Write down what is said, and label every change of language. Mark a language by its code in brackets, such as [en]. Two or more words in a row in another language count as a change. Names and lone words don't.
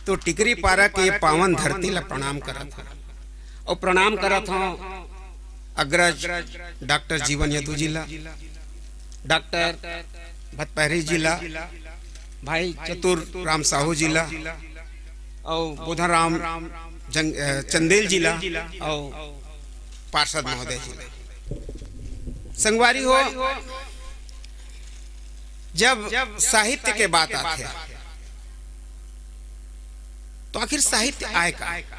[hne] तो टिकरी पारा के ये पावन धरती ला प्रणाम करत हूँ, और प्रणाम करत हूँ अग्रज डॉक्टर जीवन यदु जिला, डॉक्टर भतपहरी जिला, भाई चतुर राम साहू जिला, और बोधन राम चंदेल जिला, और पार्षद महोदय जिला। संगवारी हो जब साहित्य के बात आते हैं तो आखिर साहित्य आए का?